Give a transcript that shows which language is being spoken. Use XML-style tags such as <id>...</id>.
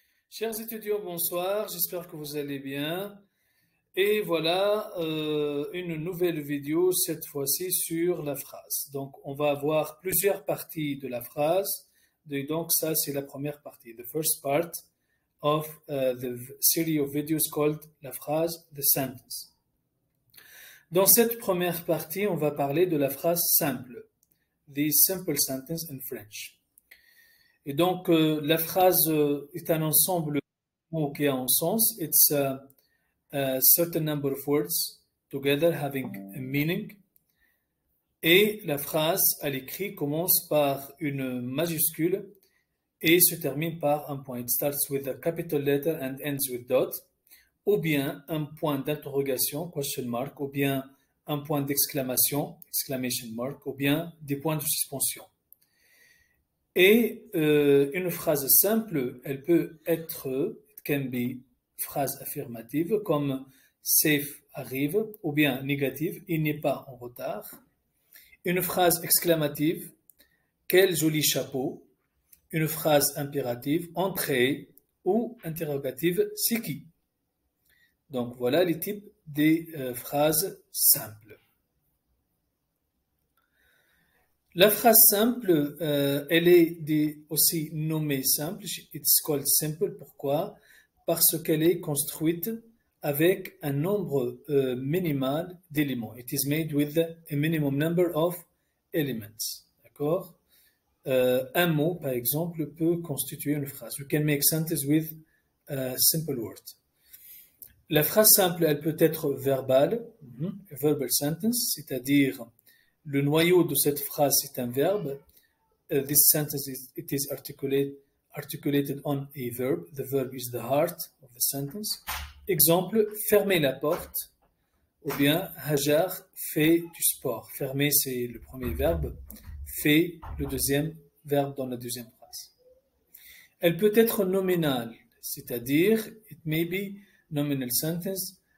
<fr>Chers étudiants, bonsoir, j'espère que vous allez bien. Et voilà une nouvelle vidéo, cette fois-ci sur la phrase. Donc, on va avoir plusieurs parties de la phrase. Donc, ça, c'est la première partie.</fr> <en>The first part of the series of videos called la phrase, the sentence.</en> <fr>Dans cette première partie, on va parler de la phrase simple.</fr> <en>The simple sentence in French.</en> <fr>Et donc, la phrase est un ensemble de mots qui a un sens.</fr> <en>It's a certain number of words together having a meaning.</en> <fr>Et la phrase à l'écrit commence par une majuscule et se termine par un point.</fr> <en>It starts with a capital letter and ends with dot.</en> <fr>Ou bien un point d'interrogation,</fr> <en>question mark,</en> <fr>ou bien un point d'exclamation,</fr> <en>exclamation mark,</en> <fr>ou bien des points de suspension. Et une phrase simple, elle peut être,</fr> <en>it can be,</en> <fr>phrase affirmative, comme safe arrive, ou bien négative, il n'est pas en retard. Une phrase exclamative, quel joli chapeau. Une phrase impérative, entrez, ou interrogative, c'est qui. Donc voilà les types des phrases simples. La phrase simple, elle est aussi nommée simple.</fr> <en>It's called simple.</en> <fr>Pourquoi? Parce qu'elle est construite avec un nombre minimal d'éléments.</fr> <en>It is made with a minimum number of elements.</en> <fr>D'accord? Un mot, par exemple, peut constituer une phrase.</fr> <en>You can make sentence with a simple word.</en> <fr>La phrase simple, elle peut être verbale,</fr> <en>verbal sentence,</en> <fr>c'est-à-dire le noyau de cette phrase, c'est un verbe.</fr> <en>This sentence it is articulated on a verb. The verb is the heart of the sentence.</en> <fr>Exemple, fermer la porte. Ou bien, Hajar fait du sport. Fermer, c'est le premier verbe. Fait, le deuxième verbe dans la deuxième phrase. Elle peut être nominale, c'est-à-dire,</fr> <en>it may be nominal sentence.</en>